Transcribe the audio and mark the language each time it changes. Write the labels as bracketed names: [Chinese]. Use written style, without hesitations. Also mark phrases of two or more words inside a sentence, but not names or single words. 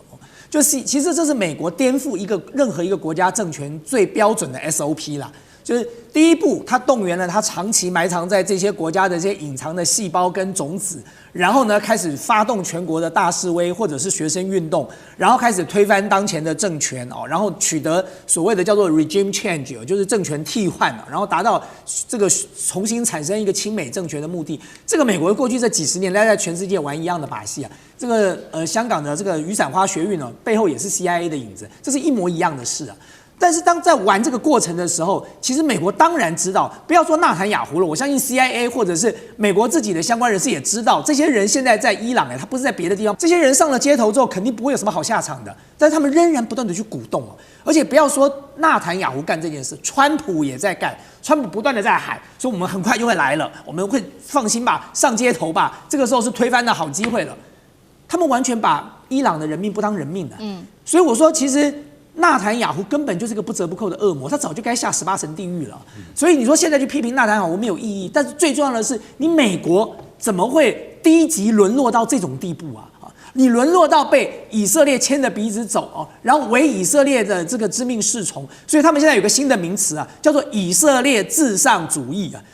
[Chinese] 就是其實這是美國顛覆任何一個國家政權最標準的 SOP 啦。就是第一步，他動員了他長期埋藏在這些國家的這些隱藏的細胞跟種子，然後呢，開始發動全國的大示威或者是學生運動，然後開始推翻當前的政權哦，然後取得所謂的叫做 [English] regime change， [Chinese] 就是政權替換，然後達到這個重新產生一個親美政權的目的。這個美國過去這幾十年來在全世界玩一樣的把戲啊。這個香港的這個雨傘花學運哦，背後也是 CIA 的影子，這是一模一樣的事啊。但是當在玩這個過程的時候，其實美國當然知道，不要說納坦雅胡了，我相信 CIA 或者是美國自己的相關人士也知道，這些人現在在伊朗他不是在別的地方，這些人上了街頭之後，肯定不會有什麼好下場的。但是他們仍然不斷的去鼓動，而且不要說納坦雅胡幹這件事，川普也在幹，川普不斷的在喊，說我們很快就會來了，我們會放心吧，上街頭吧，這個時候是推翻的好機會了。他們完全把伊朗的人命不當人命的，所以我說其實。納坦雅胡根本就是個不折不扣的惡魔，他早就該下18層地獄了。所以你說現在去批評納坦雅胡沒有意義，但是最重要的是，你美國怎麼會低級淪落到這種地步啊？你淪落到被以色列牽着鼻子走哦，然後為以色列的這個知命侍從，所以他們現在有個新的名詞啊，叫做以色列至上主義啊。